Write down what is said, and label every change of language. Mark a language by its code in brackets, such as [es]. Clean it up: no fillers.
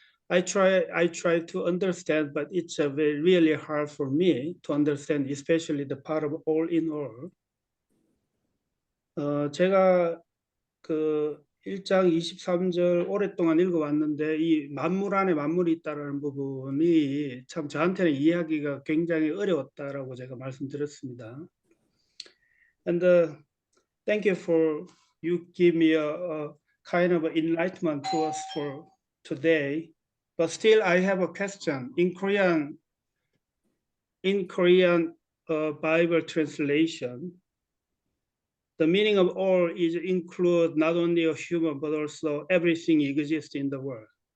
[en] I try to understand, but it's really hard for me to understand, especially the part of all in all. [ko] 제가 그 1장 23절 오랫동안 읽어왔는데 이 만물 안에 만물이 있다는 부분이 참 저한테는 이해하기가 굉장히 어려웠다라고 제가 말씀드렸습니다. [en] And thank you for you give me a kind of enlightenment to us for today. But still, I have a question. In Korean Bible translation, the meaning of all is include not only a human but also everything exists in the world.